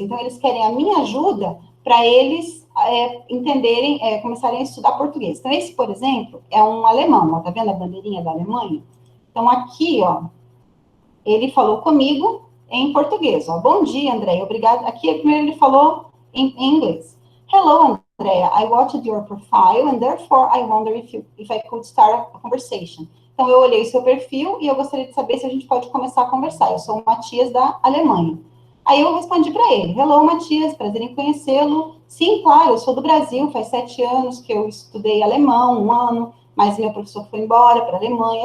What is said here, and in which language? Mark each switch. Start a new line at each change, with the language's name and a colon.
Portuguese: Então, eles querem a minha ajuda para eles entenderem, começarem a estudar português. Então, esse, por exemplo, é um alemão, ó, tá vendo a bandeirinha da Alemanha? Então, aqui, ó, ele falou comigo em português, ó. Bom dia, Andréia, obrigado. Aqui, primeiro ele falou em inglês.
English: Hello, Andrea, I watched your profile and therefore I wonder if I could start a conversation.
Portuguese: Então, eu olhei o seu perfil e eu gostaria de saber se a gente pode começar a conversar. Eu sou o Matias, da Alemanha. Aí eu respondi para ele:
English: Hello,
Portuguese: Matias, prazer em conhecê-lo. Sim, claro, eu sou do Brasil, faz 7 anos que eu estudei alemão, 1 ano, mas meu professor foi embora para a Alemanha.